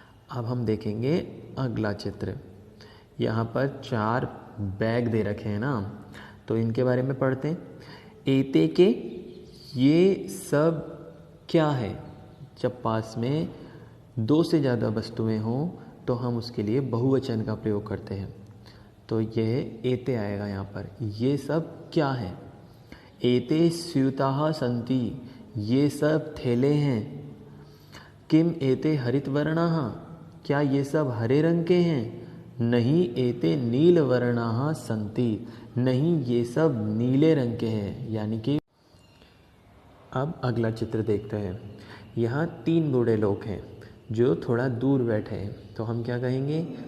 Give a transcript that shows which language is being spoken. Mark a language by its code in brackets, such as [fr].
[hi] अब हम देखेंगे अगला चित्र। यहाँ पर 4 बैग दे रखे हैं ना, तो इनके बारे में पढ़ते हैं। [sa] एते के, [hi] ये सब क्या है। जब पास में 2 से ज़्यादा वस्तुएं हों तो हम उसके लिए बहुवचन का प्रयोग करते हैं। तो यह एते आएगा यहाँ पर। ये सब क्या है। [sa] एते स्यूताः सन्ति, [hi] ये सब थैले हैं। [sa] किम एते हरितवर्णाः, [hi] क्या ये सब हरे रंग के हैं। [sa] नहीं एते नीलवर्णाः सन्ति, [hi] नहीं ये सब नीले रंग के हैं। यानी कि अब अगला चित्र देखते हैं। यहाँ 3 बूढ़े लोग हैं जो थोड़ा दूर बैठे हैं, तो हम क्या कहेंगे।